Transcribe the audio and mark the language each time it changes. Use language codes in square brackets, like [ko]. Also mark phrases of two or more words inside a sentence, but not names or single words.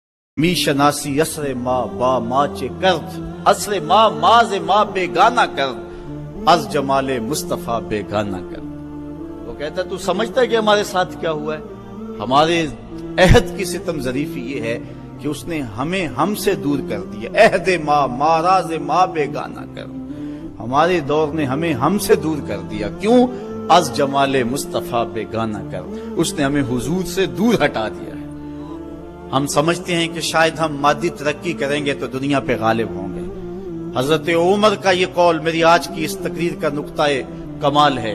[fa] می شناسی اسر ما با ما چے کرد اصل ما ماز ما بیگانہ کرد از جمال مصطفیٰ بیگانہ کرد۔ [ur] وہ کہتا ہے تو سمجھتا ہے کہ ہمارے ساتھ کیا ہوا ہے؟ ہمارے عہد کی ستم ظریفی یہ ہے کہ اس نے ہمیں ہم سے دور کر دیا۔ [fa] عہد ما ماراز ما بیگانہ کرد، [ur] ہمارے دور نے ہمیں ہم سے دور کر دیا۔ کیوں؟ [fa] از جمال مصطفیٰ بیگانہ کرد، [ur] اس نے ہمیں حضور سے دور ہٹا دیا ہے۔ ہم سمجھتے ہیں کہ شاید ہم مادی ترقی کریں گے تو دنیا پہ غالب ہوں گے۔ حضرت عمر کا یہ قول میری آج کی اس تقریر کا نقطہ کمال ہے۔